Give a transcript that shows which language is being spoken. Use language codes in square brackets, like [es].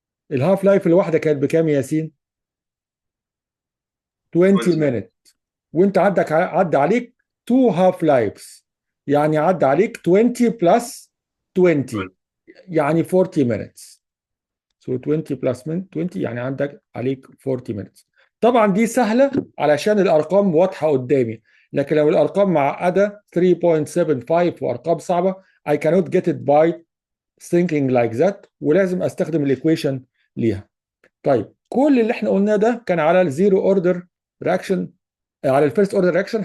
[ar] الهاف لايف الواحده كانت بكام يا ياسين؟ 20 minutes، وانت عدى عليك 2 هاف لايفز، يعني عدى عليك 20 بلس 20 يعني 40 minutes. [en] So 20 plus 20 [ar] يعني عندك عليك [en] 40 minutes. [ar] طبعا دي سهلة علشان الأرقام واضحة قدامي، لكن لو الأرقام معقدة 3.75 وأرقام صعبة [en] I cannot get it by thinking like that، [ar] ولازم أستخدم الإيكويشن ليها. طيب كل اللي احنا قلناه ده كان على الزيرو اوردر رياكشن، على الفيرست اوردر رياكشن.